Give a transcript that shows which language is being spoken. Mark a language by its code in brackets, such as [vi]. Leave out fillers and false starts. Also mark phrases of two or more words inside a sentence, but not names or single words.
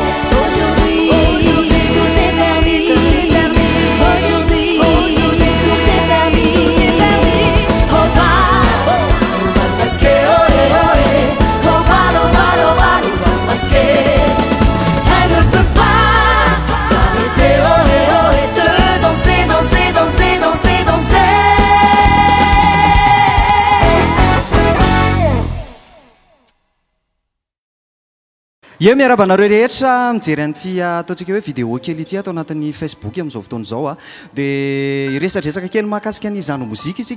[fr] Aujourd'hui, tout est permis. Aujourd'hui, tout est permis. Oh, bah, parce que, oh, oh, oh, bah, oh, bah, oh, bah, oh, bah, parce que elle ne peut pas s'arrêter, oh, de danser, danser, danser, danser, danser. [mg] Ie miarabanareo rehetra mijery an'ity ataontsika hoe vidéo kely ity atao anatin'ny Facebook amin'izao fotoana izao dia iresadresaka kely mahakasika ny zano mozika isika